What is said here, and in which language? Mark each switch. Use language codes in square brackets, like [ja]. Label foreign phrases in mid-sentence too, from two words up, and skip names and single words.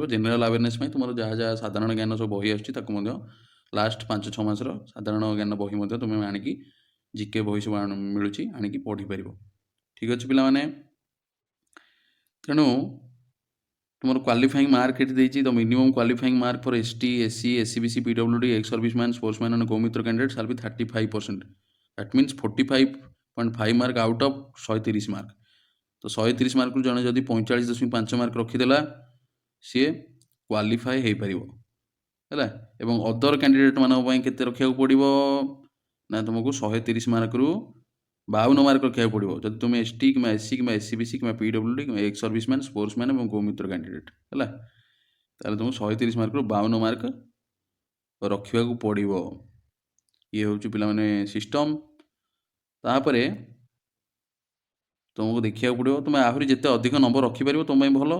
[en] general awareness [or] ପାଇଁ ତୁମର ଯାହା ଯାହା ସାଧାରଣ ଜ୍ଞାନ ସବୁ ବହି ଆସୁଛି ତାକୁ ମଧ୍ୟ ଲାଷ୍ଟ 5-6 ମାସର ସାଧାରଣ ଜ୍ଞାନ ବହି ମଧ୍ୟ ତୁମେ ଆଣିକି, ଜିକେ ବହି ସବୁ ମିଳୁଛି, ଆଣିକି ପଢ଼ିପାରିବ। ଠିକ୍ ଅଛି ପିଲାମାନେ। ତେଣୁ ତୁମର [en] qualifying mark [or] ଏଠି ଦେଇଛି। [en] The minimum qualifying mark for ST, SC, SCBC, PWD, ex serviceman, sportsman and go-miତ୍ର candidate shall be 35%. That means 45.5 mark out of 130 mark. [or] ତ 130 ମାର୍କରୁ ଜଣେ ଯଦି 45.5 ମାର୍କ ରଖିଦେଲା ସିଏ କ୍ୱାଲିଫାଏ ହେଇପାରିବ ହେଲା। ଏବଂ [en] other candidate [or] ମାନଙ୍କ ପାଇଁ କେତେ ରଖିବାକୁ ପଡ଼ିବ ନା ତୁମକୁ 130 ମାର୍କରୁ 52 ମାର୍କ ରଖିବାକୁ ପଡ଼ିବ ଯଦି ତୁମେ ST କିମ୍ବା SC କିମ୍ବା SCBC କିମ୍ବା PWD କିମ୍ବା [en] ex serviceman, sportsman [or] ଏବଂ go-miତ୍ର କ୍ୟାଣ୍ଡିଡେଟ୍ ହେଲା। ତାହେଲେ ତୁମକୁ 130 ମାର୍କରୁ 52 ମାର୍କ ରଖିବାକୁ ପଡ଼ିବ। ଇଏ ହେଉଛି ପିଲାମାନେ ସିଷ୍ଟମ୍। ତାପରେ ତୁମକୁ ଦେଖିବାକୁ ପଡ଼ିବ ତୁମେ ଆହୁରି ଯେତେ ଅଧିକ ନମ୍ବର ରଖିପାରିବ ତୁମ ପାଇଁ ଭଲ।